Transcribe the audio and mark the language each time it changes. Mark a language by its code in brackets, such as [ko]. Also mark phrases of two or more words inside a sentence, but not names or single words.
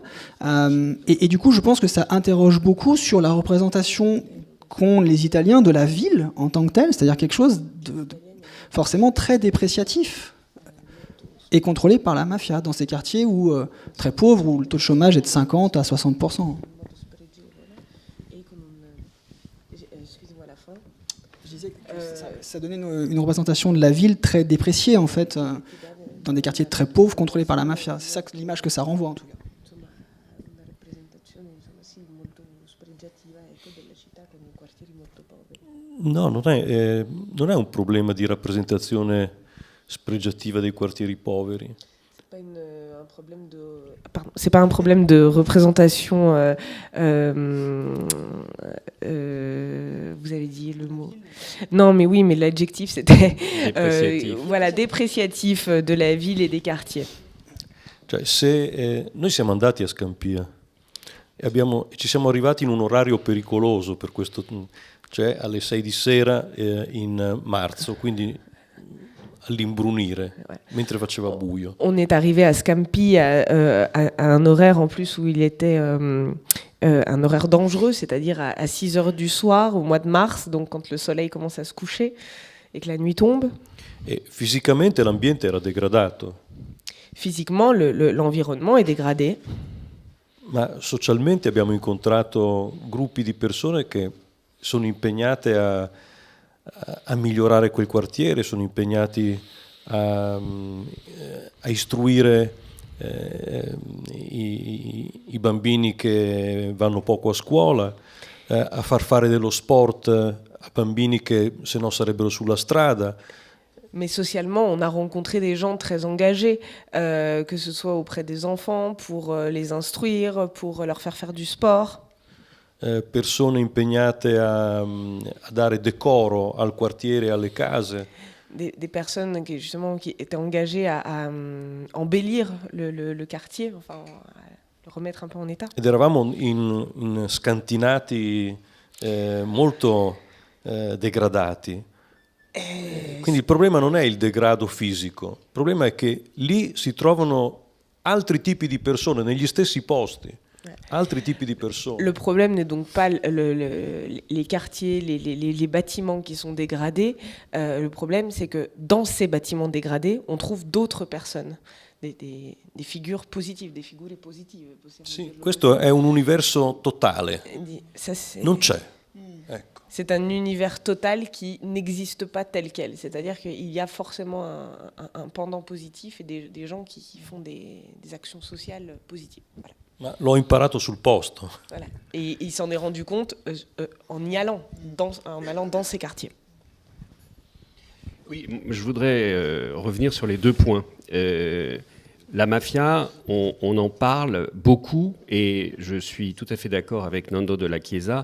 [fr] Et du coup, je pense que ça interroge beaucoup sur la représentation qu'ont les Italiens de la ville en tant que telle, c'est-à-dire quelque chose de forcément très dépréciatif et contrôlé par la mafia dans ces quartiers où, très pauvres, où le taux de chômage est de 50 à 60%. Je disais que ça donnait une représentation de la ville très dépréciée, en fait, dans des quartiers très pauvres contrôlés par la mafia. C'est ça l'image que ça renvoie, en tout cas. [it] No, non è un problema di rappresentazione spregiativa dei quartieri poveri. [fr] C'est pas un problème de représentation. Vous avez dit le mot. Non, mais oui, mais l'adjectif c'était voilà, dépréciatif de la ville et des quartiers. [it] Cioè, se noi siamo andati a Scampia e ci siamo arrivati in un orario pericoloso per questo, cioè alle 6 di sera in marzo, quindi all'imbrunire, mentre faceva buio. [fr] On est arrivé à Scampi à un horaire en plus où il était un horaire dangereux, c'est-à-dire à 6 heures du soir au mois de mars, donc quand le soleil commence à se coucher et que la nuit tombe. [it] E fisicamente l'ambiente era degradato. [fr] Physiquement, l'environnement est dégradé. [it] Ma socialmente abbiamo incontrato gruppi di persone che sono impegnate a migliorare quel quartiere, sono impegnati a istruire i bambini che vanno poco a scuola, a far fare dello sport a bambini che se no sarebbero sulla strada. [fr] Mais socialement, on a rencontré des gens très engagés, que ce soit auprès des enfants, pour les instruire, pour leur faire du sport. [it] Persone impegnate a dare decoro al quartiere e alle case. [fr] Des personnes qui étaient engagées à embellir le quartier, enfin, à le remettre un peu en état. [it] Ed eravamo in scantinati molto degradati. Quindi il problema non è il degrado fisico, il problema è che lì si trovano altri tipi di persone negli stessi posti. altri tipi di persone. [fr] Le problème n'est donc pas les quartiers, les bâtiments qui sont dégradés. Le problème, c'est que dans ces bâtiments dégradés, on trouve d'autres personnes, des figures positives, des figure positive. [it] Sì, questo è un universo totale. Non c'è. Ecco. [fr] C'est un univers total qui n'existe pas tel quel. C'est-à-dire qu'il y a forcément un pendant positif et des gens qui font des actions sociales positives. Voilà. [it] Ma l'ho imparato sul posto. [fr] Voilà. Et il s'en est rendu compte en y allant, en allant dans ces quartiers. Oui, je voudrais revenir sur les 2 points. La mafia, on en parle beaucoup, et je suis tout à fait d'accord avec Nando de la Chiesa.